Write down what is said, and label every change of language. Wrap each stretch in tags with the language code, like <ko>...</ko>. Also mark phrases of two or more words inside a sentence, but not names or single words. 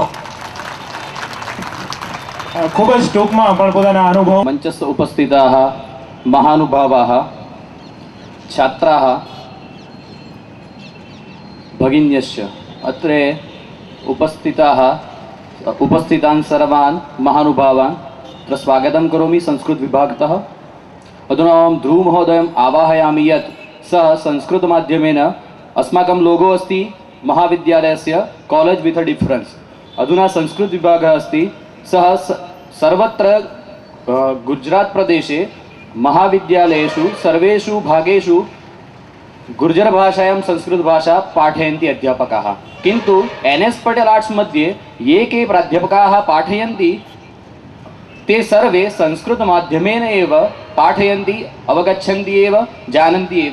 <gu>ખૂબ જ ટૂંકમાં પણ પોતાના અનુભવ.</gu> <sa>મંચસ્થ ઉપસ્થિતાः મહાનુભાવાः છાત્રાः ભગિન્યશ્ચ અત્ર ઉપસ્થિતાन् सर्वान् महानुभावान् अत्र स्वागतं करोमि संस्कृत विभागतः. अधुना अहं ध्रुव महोदयम् आवाहयामि यत् सः संस्कृतमाध्यमेन अस्माकं लोगो अस्ति महाविद्यालयस्य</sa> <en>college with a difference.</en> <sa>अधुना संस्कृत विभागः अस्ति, सः सर्वत्र गुजरात प्रदेशे महाविद्यालयेषु सर्वेषु भागेषु गुर्जरभाषायां संस्कृतभाषा पाठयन्ति अध्यापकाः, किन्तु NS पटेल आर्ट्स् मध्ये ये के प्राध्यापकाः पाठयन्ति ते सर्वे संस्कृतमाध्यमेन एव पाठयन्ति, अवगच्छन्ति एव, जानन्ति एव।</sa>